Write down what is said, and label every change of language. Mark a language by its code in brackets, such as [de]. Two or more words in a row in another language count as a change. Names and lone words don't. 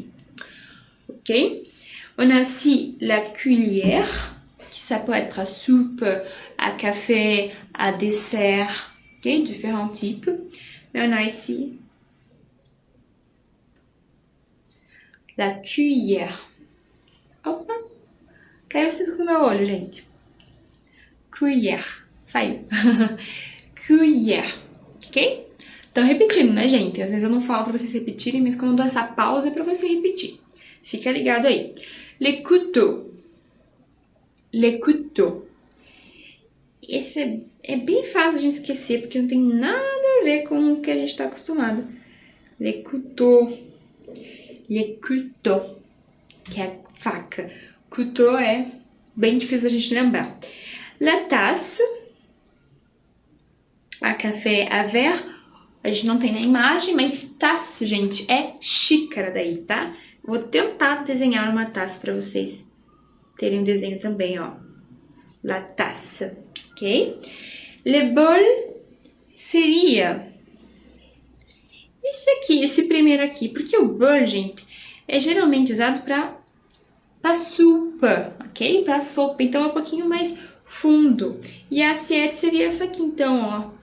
[fr] Ok? On a aussi la cuillère. Ça peut être à soupe, à café, à dessert. Ok? Différents types. Mais on a ici la cuillère. [pt] Opa! Caiu cisco no meu olho, gente. Cuillère. Saiu. Cuillère. Ok? Então, repetindo, né, gente? Às vezes eu não falo pra vocês repetirem, mas quando eu dou essa pausa é pra você repetir. Fica ligado aí. [fr] Les couteaux. Les couteaux. [pt] Esse é bem fácil de gente esquecer, porque não tem nada a ver com o que a gente tá acostumado. [fr] Les couteaux. Les couteaux. [pt] Que é faca. Couteau é bem difícil a gente lembrar. [fr] La tasse. A café, a verre. [pt] A gente não tem na imagem, mas taça, gente, é xícara daí, tá? Vou tentar desenhar uma taça para vocês terem um desenho também, ó. [fr] La tasse, [pt] ok? [fr] Le bol [pt] seria esse aqui, esse primeiro aqui. Porque o bol, gente, é geralmente usado para sopa, ok? Para sopa, então é um pouquinho mais fundo. E a assiette seria essa aqui, então, ó.